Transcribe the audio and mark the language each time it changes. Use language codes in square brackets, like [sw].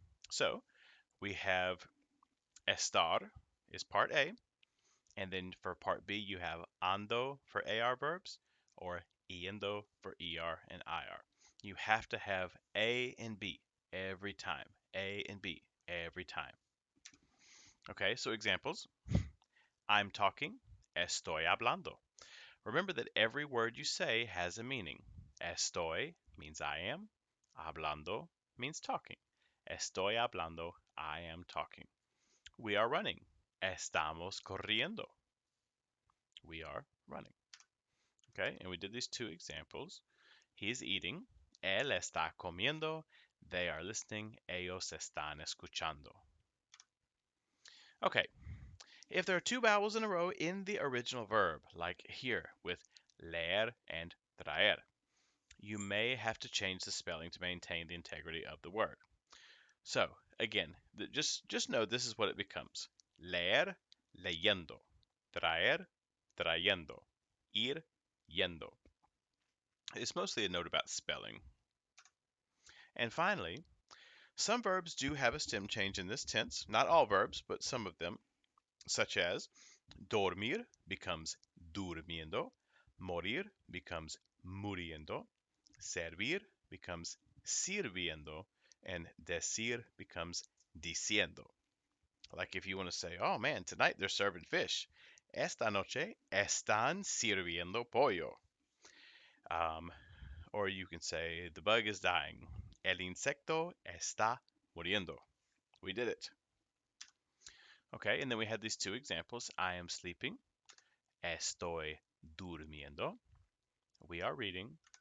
[en] So we have estar is part A, and then for part B you have ando for AR verbs or yendo for ER and IR. You have to have A and B every time. A and B every time. Okay, so examples. I'm talking, [es] estoy hablando. [en] Remember that every word you say has a meaning. Estoy means I am. Hablando means talking. [es] Estoy hablando, [en] I am talking. We are running. [es] Estamos corriendo. [en] We are running. Okay, and we did these 2 examples. He is eating. [es] Él está comiendo. [en] They are listening. [es] Ellos están escuchando. [en] Okay, if there are 2 vowels in a row in the original verb, like here with leer and traer, you may have to change the spelling to maintain the integrity of the word. So, again, just know this is what it becomes. [es] Leer, leyendo. Traer, trayendo. Ir, yendo. [en] It's mostly a note about spelling. And finally, some verbs do have a stem change in this tense. Not all verbs, but some of them, such as dormir becomes durmiendo, morir becomes muriendo, servir becomes sirviendo, and decir becomes diciendo. Like if you want to say, oh man, tonight they're serving fish. [es] Esta noche están sirviendo pollo. [en] Or you can say, the bug is dying. [es] El insecto está muriendo. [en] We did it. Okay, and then we had these 2 examples. I am sleeping. [es] Estoy durmiendo. [en] We are reading.